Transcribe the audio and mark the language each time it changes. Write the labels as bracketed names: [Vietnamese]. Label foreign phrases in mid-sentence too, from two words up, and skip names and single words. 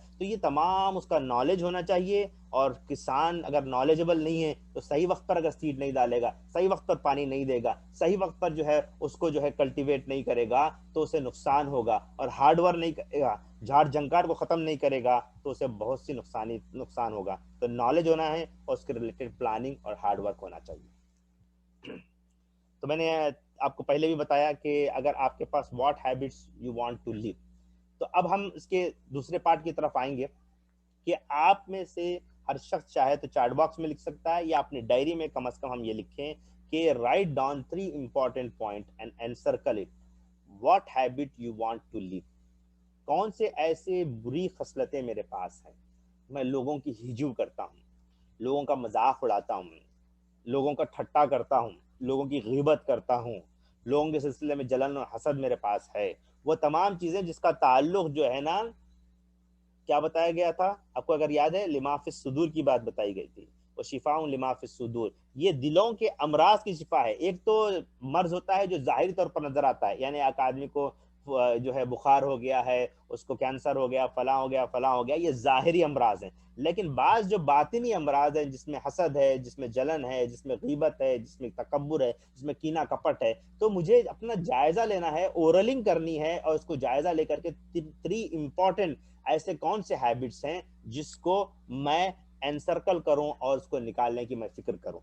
[Hindi] तो ये तमाम उसका नॉलेज होना चाहिए, और किसान अगर नॉलेजेबल नहीं है तो सही वक्त पर अगर सीड नहीं डालेगा, सही वक्त पर पानी नहीं देगा, सही वक्त पर जो है उसको जो है कल्टीवेट नहीं करेगा, तो उसे नुकसान होगा, और [English] hard work [Hindi] नहीं करेगा, झाड़ जंकार को खत्म नहीं करेगा, तो उसे बहुत सी नुकसान होगा। तो नॉलेज होना है और उसके [English] related planning [Hindi] और [English] hard work [Hindi] होना चाहिए। तो मैंने आपको पहले भी बताया कि अगर आपके पास [English] what habits you want to live, [Hindi] तो अब हम इसके दूसरे पार्ट की तरफ आएंगे कि आप में से हर शख्स चाहे तो [English] chat box [Hindi] में लिख सकता है, या अपनी डायरी में कम से कम हम ये लिखें कि [English] write down 3 important point and encircle it, what habit you want to live. [Hindi] कौन से ऐसे बुरी खसलतें मेरे पास हैं, मैं लोगों की हिजू करता हूँ, लोगों का मजाक उड़ाता हूँ, लोगों का ठट्टा करता हूँ, लोगों की गीबत करता हूँ, लोगों के सिलसिले में जलन और हसद मेरे पास है, वो तमाम चीजें जिसका ताल्लुक जो है ना, क्या बताया गया था आपको अगर याद है, [Arabic] لما في الصدور [Hindi] की बात बताई गई थी, वो [Arabic] شفاء لما في الصدور, [Hindi] ये दिलों के अमराज की शिफा है। एक तो मर्ज होता है जो जाहिरी तौर पर नजर आता है, यानी एक आदमी को जो है बुखार हो गया है, उसको कैंसर हो गया, फला हो गया, फला हो गया, ये जाहिरी अमराज है। लेकिन बाज जो बातिनी अमराज है, जिसमें हसद है, जिसमें जलन है, जिसमें गीबत है, जिसमें तकब्बुर है, जिसमें कीना कपट है, तो मुझे अपना जायजा लेना है, ओरलिंग करनी है, और उसको जायजा लेकर के 3 इंपॉर्टेंट ऐसे कौन से हैबिट्स हैं जिसको मैं एनसर्कल करूं और उसको निकालने की मैं फिक्र करूं।